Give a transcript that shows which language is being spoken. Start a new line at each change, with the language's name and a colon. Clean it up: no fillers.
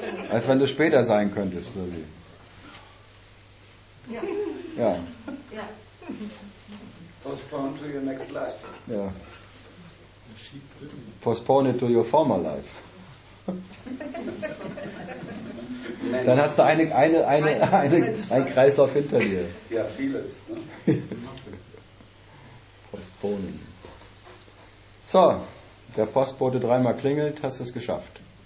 German: Als wenn du später sein könntest, oder wie? Ja.
English: Postpone to your next life.
German: Ja.
English: Postpone it to your former life.
German: Dann hast du ein Kreislauf hinter dir. Ja, vieles. Postponen. So, der Postbote dreimal klingelt, hast du es geschafft.